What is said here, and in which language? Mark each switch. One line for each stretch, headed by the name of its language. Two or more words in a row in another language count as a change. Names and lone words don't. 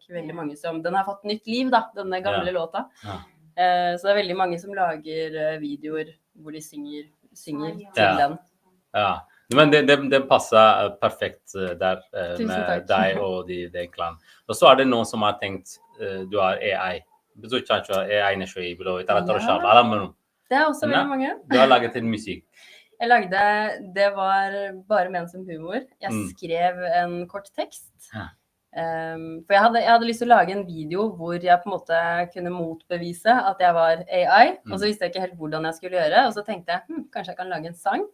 Norwegian: Veldig mange som, den har fått nytt liv da, denne gamle låta. Så det veldig mange som lager videoer hvor de synger til den. Ja. Men det passer perfekt der med deg og den klanen. Og så det noen som har tenkt du har AI.
Amharic: ብዙዎቻችሁ AI ነሽ ወይ ብለው ይጠራጠሩሻል አላመኑም
Norwegian: Det også veldig mange. Du har laget en musikk. Jeg lagde, det var bare ment som humor. Jeg skrev en kort tekst. For jeg hadde lyst til å lage en video hvor jeg på en måte kunne motbevise at jeg var AI, og så visste jeg ikke helt hvordan jeg skulle gjøre, og så tenkte jeg, kanskje jeg kan lage en sang.